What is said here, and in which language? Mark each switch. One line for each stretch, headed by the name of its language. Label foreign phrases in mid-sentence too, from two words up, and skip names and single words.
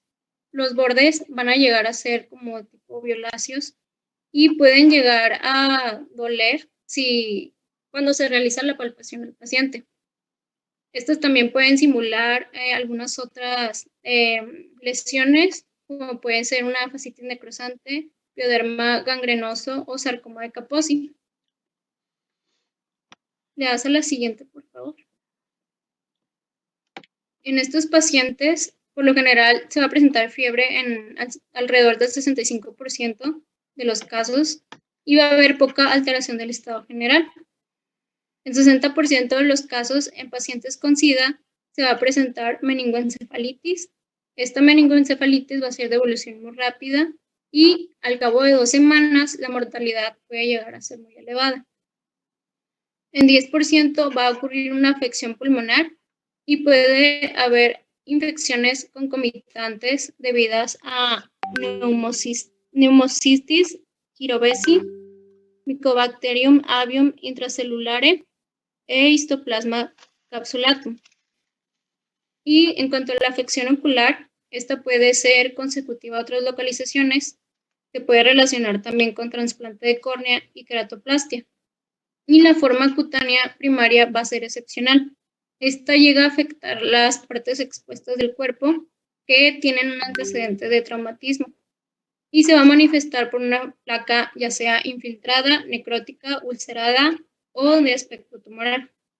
Spanish: Los bordes van a llegar a ser como tipo violáceos y pueden llegar a doler cuando se realiza la palpación del paciente. Estas también pueden simular algunas otras lesiones, como puede ser una fascitis necrosante, pioderma gangrenoso o sarcoma de Kaposi. Le das a la siguiente, por favor. En estos pacientes, por lo general, se va a presentar fiebre en alrededor del 65% de los casos y va a haber poca alteración del estado general. En 60% de los casos, en pacientes con SIDA, se va a presentar meningoencefalitis. Esta meningoencefalitis va a ser de evolución muy rápida y al cabo de 2 semanas la mortalidad puede llegar a ser muy elevada. En 10% va a ocurrir una afección pulmonar y puede haber infecciones concomitantes debidas a Pneumocystis jirovesi, Mycobacterium avium intracelulare e Histoplasma capsulatum. Y en cuanto a la afección ocular, esta puede ser consecutiva a otras localizaciones, se puede relacionar también con trasplante de córnea y queratoplastia. Y la forma cutánea primaria va a ser excepcional. Esta llega a afectar las partes expuestas del cuerpo que tienen un antecedente de traumatismo y se va a manifestar por una placa ya sea infiltrada, necrótica, ulcerada o de aspecto tumoral.